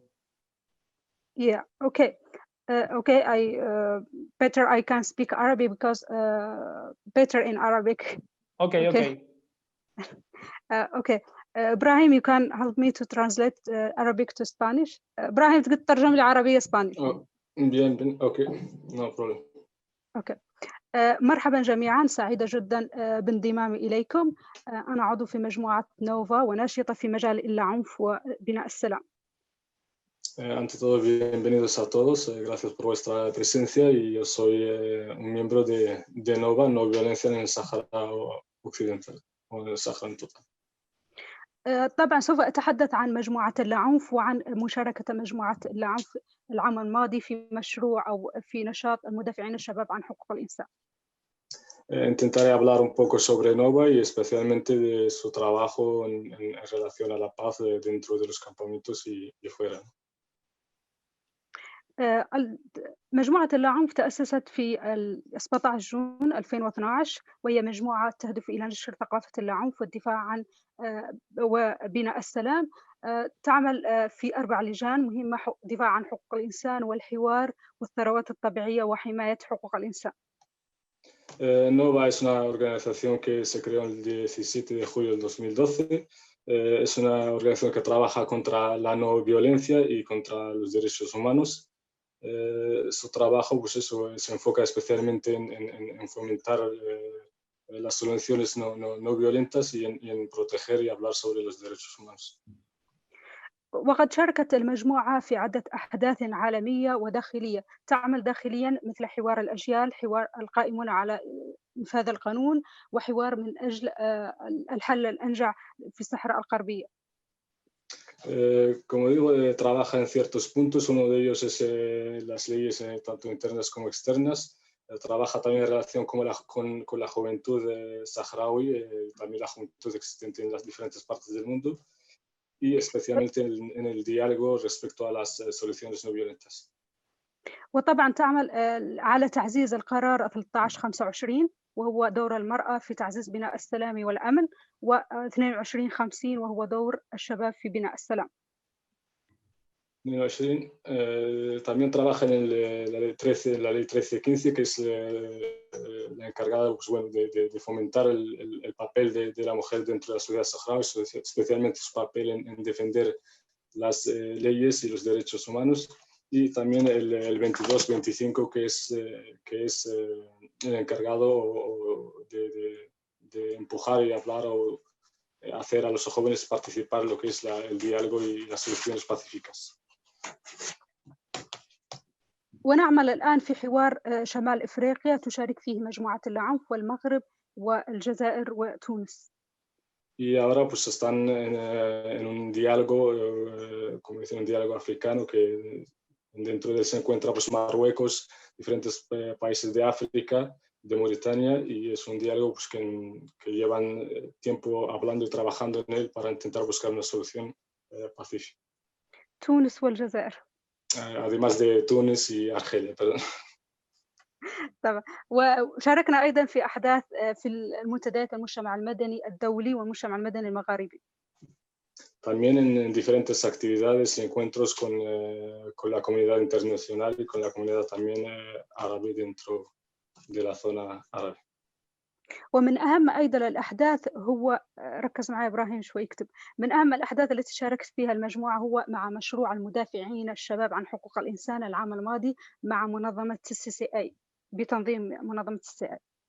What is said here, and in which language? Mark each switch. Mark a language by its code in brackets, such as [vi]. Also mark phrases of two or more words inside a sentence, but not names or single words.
[en] Yeah. Okay. Okay. I can speak Arabic because better in Arabic. Okay. Okay. Okay. Ibrahim, you can help me to translate Arabic to Spanish. Ibrahim, [ar] تقدر تترجم لي عربية Spanish. [en] Bien. Okay. No problem. Okay. [ar] مرحبا جميعا، سعيدة جدا بانضمامي إليكم. أنا عضو في مجموعة نوفا وناشطة في مجال اللا عنف وبناء السلام. [es] Ante todo, bienvenidos a todos. Gracias por vuestra presencia, y yo soy un miembro de Nova, No Violencia en el Sáhara Occidental o en el Sáhara en total. [ar] طبعا سوف أتحدث عن مجموعة اللا عنف وعن مشاركة مجموعة اللا عنف العام الماضي في مشروع أو في نشاط المدافعين الشباب عن حقوق الإنسان. [es] Intentaré hablar un poco sobre Nova y especialmente de su trabajo en relación a la paz dentro de los campamentos y fuera. [ar] مجموعة اللا عنف تأسست في 17 جون 2012، وهي مجموعة تهدف إلى نشر ثقافة اللا عنف والدفاع عن وبناء السلام. تعمل في 4 لجان مهمة: دفاع عن حقوق الإنسان والحوار والثروات الطبيعية وحماية حقوق الإنسان. [es] Nova es una organización que se creó el 17 de julio del 2012. Es una organización que trabaja contra la no violencia y contra los derechos humanos. Su trabajo, pues eso, se enfoca especialmente en fomentar las soluciones no violentas y en proteger y hablar sobre los derechos humanos. [ar] وقد شاركت المجموعة في عدة أحداث عالمية وداخلية. تعمل داخليا مثل حوار الأجيال، حوار القائمون على إنفاذ القانون، وحوار من أجل الحل الأنجع في الصحراء الغربية. [es] Como digo, trabaja en ciertos puntos. Uno de ellos es las leyes tanto internas como externas. Trabaja también en relación con la juventud saharaui, también la juventud existente en las diferentes partes del mundo, y especialmente en el diálogo respecto a las soluciones no violentas. [ar] وطبعا تعمل على تعزيز القرار 1325 وهو دور المرأة في تعزيز بناء السلام والأمن، و2250 وهو دور الشباب في بناء السلام. [es] 22, también trabaja en la ley 1315, que es la encargada, pues, bueno, de fomentar el papel de la mujer dentro de la sociedad saharaui, especialmente su papel en defender las leyes y los derechos humanos, y también el 22-25, que es el encargado de empujar y hablar o hacer a los jóvenes participar en lo que es el diálogo y las soluciones pacíficas. [ar] ونعمل الآن في حوار شمال إفريقيا تشارك فيه مجموعة العنف والمغرب والجزائر وتونس. [es] Y ahora pues están en un diálogo, como dicen, un diálogo africano, que dentro de él se encuentra pues Marruecos, diferentes países de África, de Mauritania, y es un diálogo pues, que llevan tiempo hablando y trabajando en él para intentar buscar una solución pacífica. [ar] تونس والجزائر. [es] Además de Túnez y Argelia, perdón. [ar] طبعا، وشاركنا أيضا في أحداث في المنتديات المجتمع المدني الدولي والمجتمع المدني المغاربي. [es] También en diferentes actividades y encuentros con la comunidad internacional y con la comunidad también árabe dentro de la zona árabe. [ar] ومن أهم أيضا الأحداث هو ركز معي إبراهيم شوي يكتب، من أهم الأحداث التي شاركت فيها المجموعة هو مع مشروع المدافعين الشباب عن حقوق الإنسان العام الماضي مع منظمة CCCA، بتنظيم منظمة CCCA.